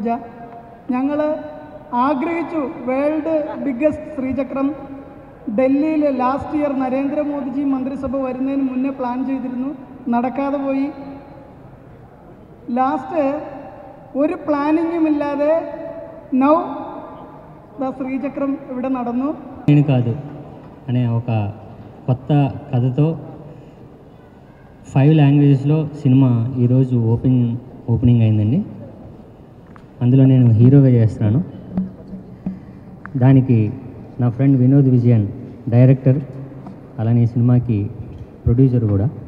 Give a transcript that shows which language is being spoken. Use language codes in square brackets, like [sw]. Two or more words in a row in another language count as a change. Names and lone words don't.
[ml] ഞങ്ങൾ ആഗ്രഹിച്ചു [en] world biggest [ml] ശ്രീചക്രം ഡൽഹിയിൽ [en] last year [ml] നരേന്ദ്രമോദിജി മന്ത്രിസഭ വരുന്നതിന് മുന്നേ പ്ലാൻ ചെയ്തിരുന്നു, നടക്കാതെ പോയി. ലാസ്റ്റ് ഒരു പ്ലാനിങ്ങുമില്ലാതെ [en] now the [ml] శ్రీచక్రం ഇവിടെ നടന്നു. [te] నేను కాదు అనే ఒక కొత్త కథతో 5 లాంగ్వేజెస్లో సినిమా ఈరోజు ఓపెనింగ్ అయిందండి. అందులో నేను హీరోగా చేస్తున్నాను. దానికి నా ఫ్రెండ్ వినోద్ విజయన్ డైరెక్టర్, అలానే సినిమాకి ప్రొడ్యూసర్ కూడా.